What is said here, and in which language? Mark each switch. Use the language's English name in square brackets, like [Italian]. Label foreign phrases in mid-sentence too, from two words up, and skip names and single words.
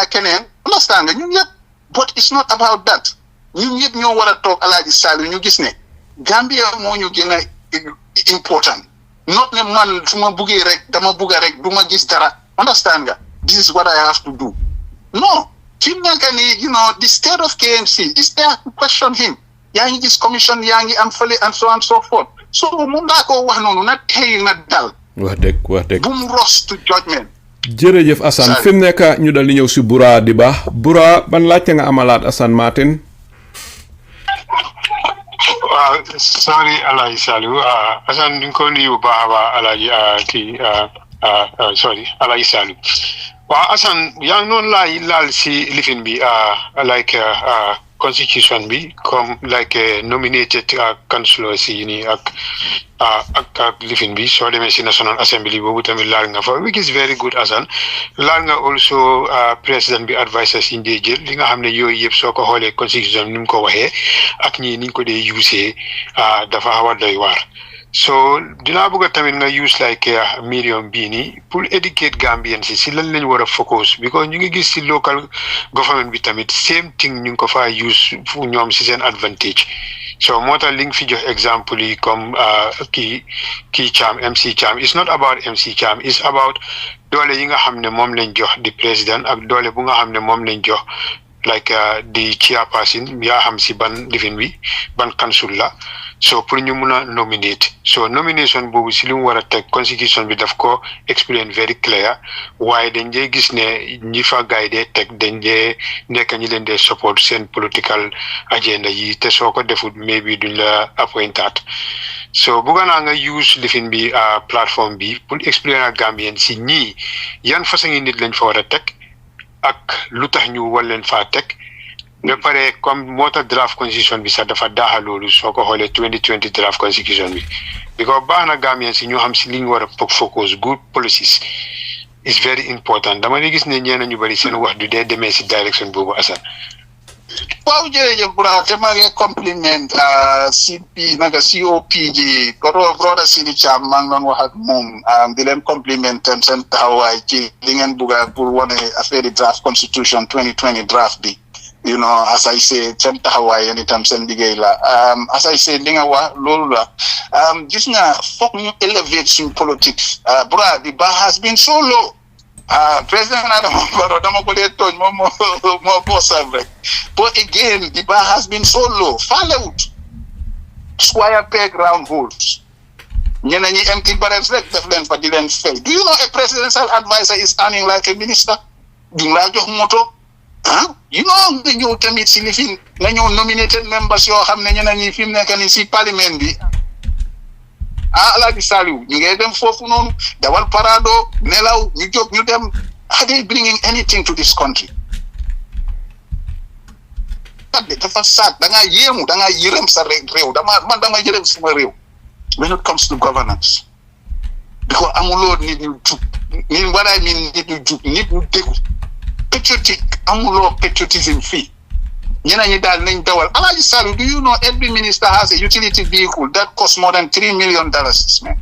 [Wolof] ak keneen understand nga ñun yëpp [English] but it's not about that [Wolof] ñun yëpp ñoo war a toog Alaaji Saliu ñu gis ne Gambia moo ñu gën a important not ne man su ma buggee rek dama bugga rek du ma gis dara understand nga [English] this is what I have to do [Wolof] no fi mu nekk nii [English] you know the state of KMC is there to question him [Wolof] yaa ngi gis commission yaa ngi am fële [English] and so on so forth [Wolof] so mun naa koo wax noonu na tey na dal wax dëgg bu mu [English] rush to judgment. [Wolof] jërëjëf Assane fi mu nekk ñu dal di ñëw si Bura di ba Bura ban laajte nga amalaat Assan Martin. waaw sorry Alaaji Saliu Assane ñu ngi ko nuyu bu baax a baax Alaaji kii sorry Alaaji Saliu waaw Assane yaa ngi noonu laal si lifin bi [English] like constitution [Wolof] bi comme [English] like nominated councillors [Wolof] yi nii ak lifin bi soo demee si National Assembly boobu tamit laal nga fa [English] which is very good [Wolof] Assan laal nga also président bi advisers yi ndee jël li nga xam ne yooyu yëpp soo ko xoolee constitution bi ni mu ko waxee ak ñii niñ ko dee usee dafa xaw a doy waar so dinaa bëgg tamit nga [English] use like medium [Wolof] bii nii pour educate Gambian si lan lañ war a focus because ñu ngi gis si [English] local government [Wolof] bi tamit [English] same thing [Wolof] ñu ngi ko faa use fu ñoom si seen advantage so moo tax li nga fi jox exemple yi comme kii Cham MC Cham [English] it's not about MC Cham it's about [Wolof] doole yi nga xam ne moom lañ jox di président ak doole bu nga xam ne moom lañ jox like di chairperson yaa xam si ban lifin bi ban council la so pour ñu mun a nominate so nomination boobu si li mu war a teg constitution bi daf ko explain [English] very clear [Wolof] waaye dañ dee gis ne ñi fa gaay dee teg dañ dee nekk ñi leen dee support seen [English] political agenda [Wolof] yi te soo ko defut maybe duñ la appointaat so bëgg naa nga use lifin bi plateforme bi pour explain ak Gambien si ñii yan façon ngi nit lañ fa war a teg ak lu tax ñu war leen faa teg ba pare comme moo tax [English] draft constitution [Wolof] bi sax dafa daaxa loolu soo ko xoolee 2020 [English] draft constitution [Wolof] bi because baax na Gambien si ñoo xam si li ñu war a focus [English] good policies is very important [Wolof] dama ne gis ne ñeena ñu bari seen wax du dee demee si direction boobu Assan waaw jërëjëf bra te maa ngi compliment CP naka COP ji brother Sidi Cham maa ngi doon wax ak moom di leen compliment seen taxawaay ci li ngeen bugga pour wane affaire [English] draft constitution 2020 draft [Wolof] bi [English] you know as I say [Wolof] seen taxawaay yéen itam seen liggéey la [English] as I say [Wolof] li nga wax loolu la gis nga foog ñu elevate suñ politics bra [English] the bar has been so low [Wolof] President Adama Barrow dama ko dee tooñ moom moo boosam rek [English] but again the bar has been so low [Wolof] falewut [English] square peg round holes [Wolof] ñeneen ñi [English] empty barrels [Wolof] rek def leen fa di leen fay [English] do you know a presidential advisor is earning like a minister [Wolof] duñ laa jox moto [English] you know [Wolof] nga ñëw tamit si lifin nga ñëw [English] nominated members [Wolof] yoo xam ne ñeneen ñi fi mu nekk ni si parlement bi Alaaji Saliou ñu ngi dem foofu noonu dawal parado nelaw ñu jóg ñu dem [English] are they bringing anything to this country [Wolof] dafa saat da ngaa yéemu da ngaa yërëm sa réew dama yërëm sama réew [English] when it comes to governance [Wolof] because amuloo nit ñu jub nit [English] what I mean [Wolof] nit ñu jub nit ñu déggu patriotic amuloo patriotism fii ñeneen ñi daal nañ dawal Alaaji Saliou [English] do you know every minister has a utility vehicle that costs more than $3 million man